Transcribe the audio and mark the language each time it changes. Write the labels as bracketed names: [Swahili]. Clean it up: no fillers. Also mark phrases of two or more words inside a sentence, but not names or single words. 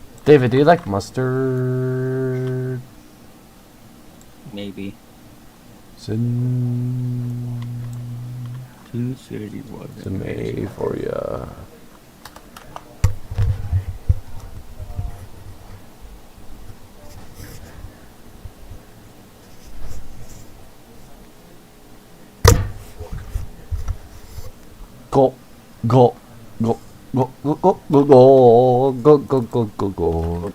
[English] David, do you like mustard? Maybe. Sin 231. it's a May for ya. Go, go, go, go, go, go, go, go, go, go, go, go.